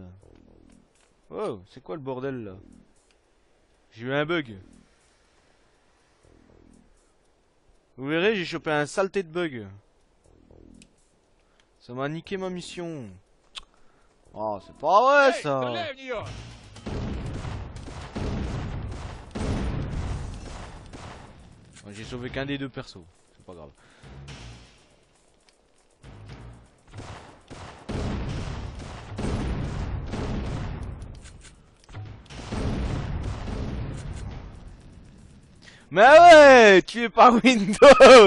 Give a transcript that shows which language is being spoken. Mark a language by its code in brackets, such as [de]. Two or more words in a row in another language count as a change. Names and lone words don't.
[fr] Oh, c'est quoi le bordel là? J'ai eu un bug. Vous verrez, j'ai chopé un saleté de bug. Ça m'a niqué ma mission. Oh, c'est pas vrai [ru] Эй, [fr] ça. [ru] стреляй в нее! [fr] J'ai sauvé qu'un des deux persos. C'est pas grave. Mais ouais, tu es par Windows.